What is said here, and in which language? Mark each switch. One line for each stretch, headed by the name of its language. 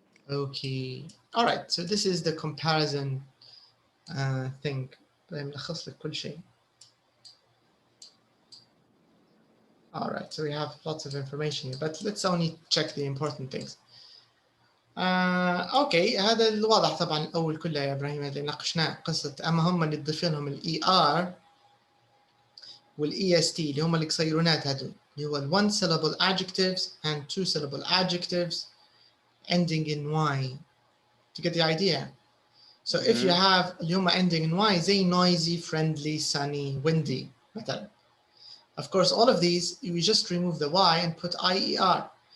English: Okay. All right. So this is the comparison thing.
Arabic: بنلخص لك كل شيء.
English: All right. So we have lots of information here, but let's only check the important things.
Arabic: اوكي هذا الواضح طبعا الاول كله يا ابراهيم اللي ناقشناه قصه اما هم اللي تضيف لهم الاي ار والاي اس تي اللي هم القصيرونات هذول اللي هو
English: ال one syllable adjectives and two syllable adjectives ending in y. To get the idea. So if you have
Arabic: اللي هم
English: ending in y زي noisy, friendly, sunny, windy مثلا. Of course all of these you just remove the y and put IER.